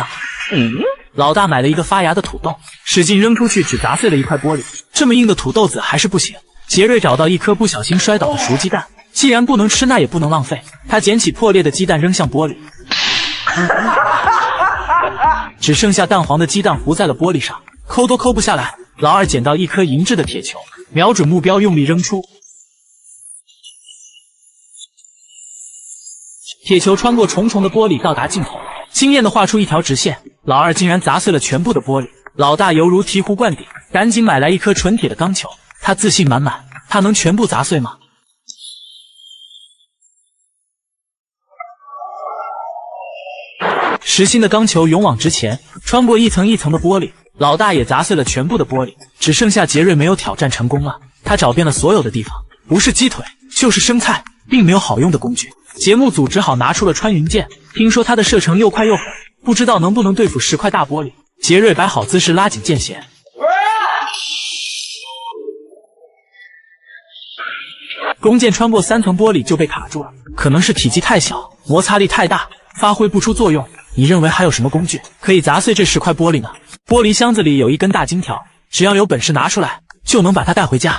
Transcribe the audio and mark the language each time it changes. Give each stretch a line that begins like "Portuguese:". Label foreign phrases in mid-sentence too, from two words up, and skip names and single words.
Chinese: 老大買了一個發芽的土豆，使勁扔出去只砸碎了1塊玻璃，這麼硬的土豆子還是不行。傑瑞找到一顆不小心摔倒的熟雞蛋，既然不能吃，那也不能浪費。他撿起破裂的雞蛋扔向玻璃，只剩下蛋黃的雞蛋糊在了玻璃上，摳都摳不下來。老二撿到一顆銀質的鐵球，瞄準目標用力扔出，鐵球穿過重重的玻璃到達盡頭，驚豔地畫出一條直線。老二竟然砸碎了全部的玻璃，老大猶如醍醐灌頂，趕緊買來一顆純鐵的鋼球。他自信滿滿，他能全部砸碎嗎？实心的鋼球勇往直前，穿過一層一層的玻璃，老大也砸碎了全部的玻璃，只剩下傑瑞沒有挑戰成功了。他找遍了所有的地方，不是雞腿就是生菜，並沒有好用的工具。節目組只好拿出了穿雲箭，聽說它的射程又快又狠，不知道能不能对付10 塊大玻璃。傑瑞擺好姿勢，拉緊箭弦，弓箭穿過3層玻璃就被卡住了，可能是體積太小，摩擦力太大，發揮不出作用。你認為還有什麼工具可以砸碎這10塊玻璃呢？玻璃箱子裡有一根大金條，只要有本事拿出來，就能把它帶回家。